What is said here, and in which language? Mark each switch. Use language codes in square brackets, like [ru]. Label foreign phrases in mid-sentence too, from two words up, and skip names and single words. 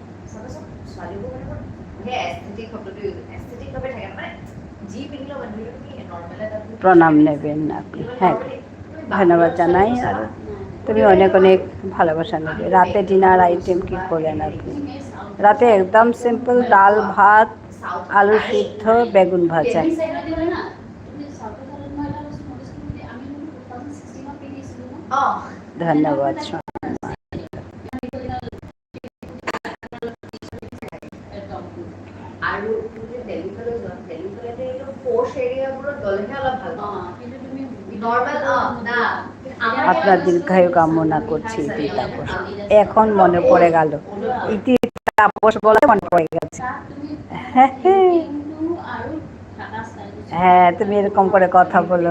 [bn] প্রণাম নেবেন আপনি। হ্যাঁ, ধন্যবাদ জানাই। আর তুমি অনেক অনেক ভালোবাসা নেবে। রাতে [en] dinner item [bn] কি করলেন আপনি? রাতে একদম সিম্পল, ডাল ভাত, আলু সিদ্ধ, বেগুন ভাজা। ধন্যবাদ। [as] আৰু তুমি দেলিফালে যোৱা, দেলিফালে এইটো পোশ এৰিয়াবোৰত গ'লেহে অলপ ভাল পাওঁ। [bn] কিন্তু তুমি নর্মাল না আপনার দীর্ঘায়ু কামনা করছি ইতি তাপস। এখন মনে পড়ে গেল, ইতি তাপস বলে মনে পড়ে গেছে। হ্যাঁ, তুমি এরকম করে কথা বলো।